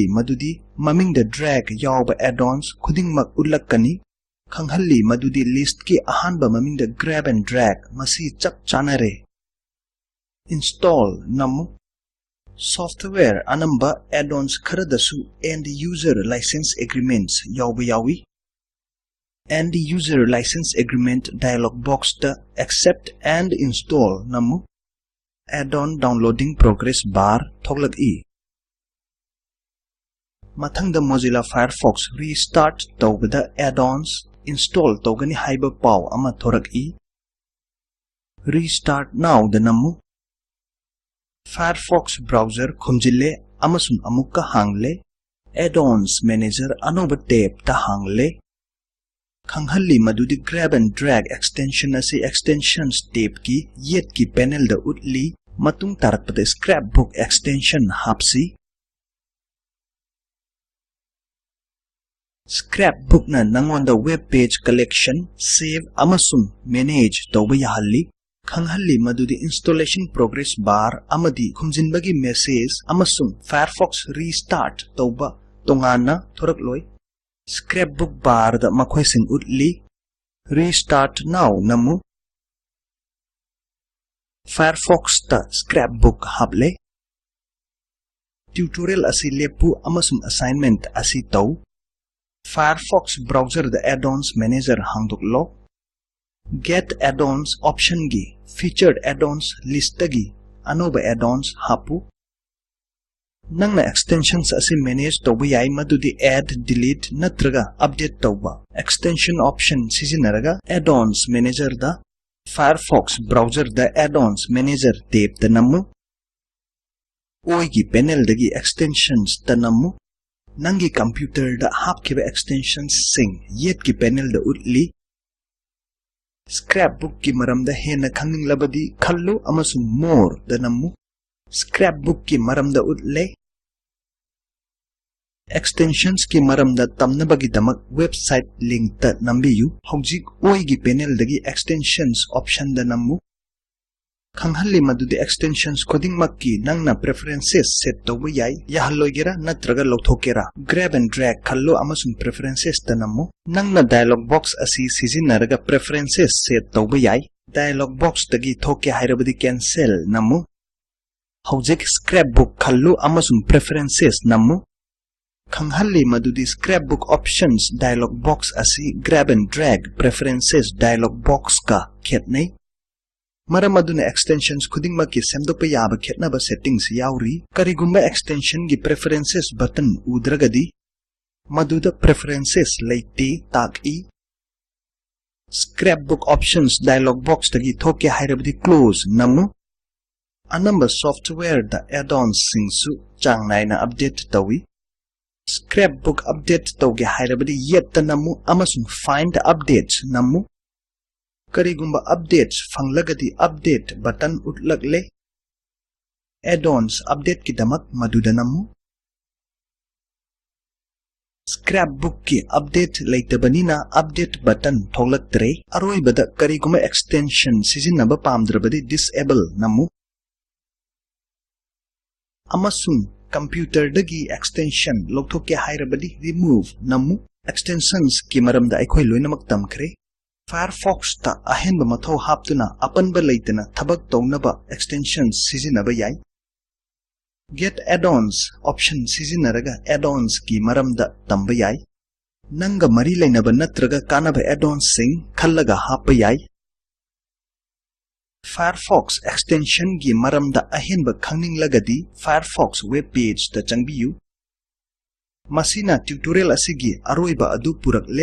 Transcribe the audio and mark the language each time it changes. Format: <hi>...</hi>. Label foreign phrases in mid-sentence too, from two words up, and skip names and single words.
<mni>madudi maming da drag yawba add-ons khudingmak ullakani khanghalli madudi list ki ahanba maming da</mni> <en>grab and drag</en> <mni>masi chap chanare install namu software anamba add-ons kharadasu</mni> <en>and user license agreements</en> <mni>yawba yawi</mni> <en>and user license agreement dialog box</en> <mni>da</mni> <en>accept and install</en> <mni>namu</mni> <en>add-on downloading progress bar</en> <mni>thoglak I Mathangda Mozilla Firefox restart tawbada</mni> <en>add-ons install</en> <mni>tawgani haiba paw ama thorak</mni> <en>I restart now the</en> <mni>namu Firefox browser khumjille amasung amukka hangle</mni> <en>add-ons manager</en> <mni>anoba tab ta hangle khanghalli madudi</mni> <en>grab and drag extension</en> <mni>asi</mni> <en>extensions tab</en> <mni>ki yet ki panel da utli matung tarakpada scrapbook extension hapsi Scrapbook na nangonda</mni> <en>web page collection save</en> <mni>amasung manage tawba yahalli khanghalli madudi</mni> <en>installation progress bar</en> <mni>amadi khumjinbagi message amasung Firefox restart tawba tongana thorakloi Scrapbook bar da makhoi sing utli</mni> <en>restart now</en> <mni>namu Firefox ta scrapbook hable tutorial asi lepu amasung assignment asi taw</mni> <en>Firefox browser the add-ons manager</en> <mni>hangduklo</mni> <en>get add-ons option</en> <mni>gi featured</mni> <en>add-ons list</en> <mni>gi anoba add-ons hapu nangna extensions asi manage tawba yai madudi</mni> <en>add delete</en> <mni>natraga update tawba</mni> <en>extension option</en> <mni>sizinaraga</mni> <en>add-ons manager</en> <mni>da</mni> <en>Firefox browser the add-ons manager tab</en> <mni>da namu oi gi panel dagi extensions da namu nangi computer da hapkiba extensions sing yet ki panel da utli scrapbook ki maram da hena khangning labadi khallu amasung more da namu scrapbook ki maram da utle extensions ki maram da tamnabagi damak</mni> <en>website link</en> <mni>ta nambiyu hojik oi gi panel dagi extensions option da namu khanghalli madudi</mni> <en>extensions coding</en> <mni>makki nangna preferences set tawba yai yahalloigera natraga lothokera</mni> <en>grab and drag</en> <mni>khallo amasung preferences tanamu nangna</mni> <en>dialog box</en> <mni>asi sizinaraga</mni> <en>preferences set</en> <mni>tawba yai</mni> <en>dialog box</en> <mni>tagi thoke hairabadi cancel namu Hojek scrapbook khallu amasung preferences namu. Khanghalli madudi</mni> <en>scrapbook options dialog box</en> <mni>asi</mni> <en>grab and drag preferences dialog box</en> <mni>ka khetnai. Maram aduna extensions khudingmaki semdokpa yaba khetnaba settings yauri. Karigumba extension gi</mni> <en>preferences button</en> <mni>udragadi maduda preferences leite taki.</mni> <en>Scrapbook options dialog box</en> <mni>tagi thoke hairabdi close namu. Anamba software da add-ons singsu changnaina update tawi. Scrapbook update tawge hairabadi yetta namu amasung</mni> <en>find updates</en> <mni>namu. Karigumba updates fanglagadi</mni> <en>update button</en> <mni>utlagle.</mni> <en>Add-ons update</en> <mni>kidamak maduda namu. Scrapbook ki update laitabanina</mni> <en>update button</en> <mni>tholaktre. Aroibada karigumba extension sizinaba pamdrabadi disable namu. Amasung computer dagi extension loktoke hairabadi remove namu. Extensions ki maramda aikhoi loinamak tamkhre. Firefox ta ahenba mathau haptuna apanba leitana thabak tawnaba extensions sizinaba yai.</mni> <en>Get add-ons option</en> <mni>sizinaraga add-ons ki maramda tamba yai. Nanga mari lainaba natraga kanaba add-ons sing khallaga happa yai. Firefox extension gi maramda ahenba khangninglagadi Firefox</mni> <en>web page</en> <mni>ta changbiyu. Masina tutorial asigi aroiba adu purakle.</mni>